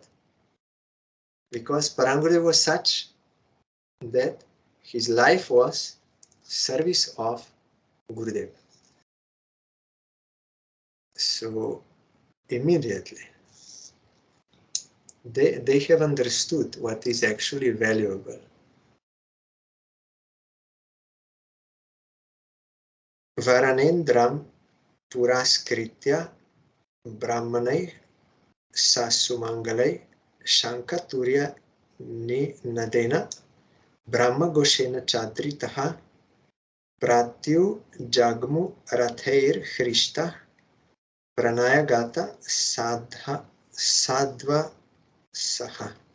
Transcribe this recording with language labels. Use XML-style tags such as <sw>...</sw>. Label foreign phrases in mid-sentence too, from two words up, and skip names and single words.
<en>Because Parangurudev was such that his life was service of Gurudev. So immediately they have understood what is actually valuable.</en> <sa>Varanendram puraskritya brahmanai sasumangalai shankaturya nadena brahma goshena chadritaha pratyu jagmu rathair hrishta pranayagata sadva saha.</sa>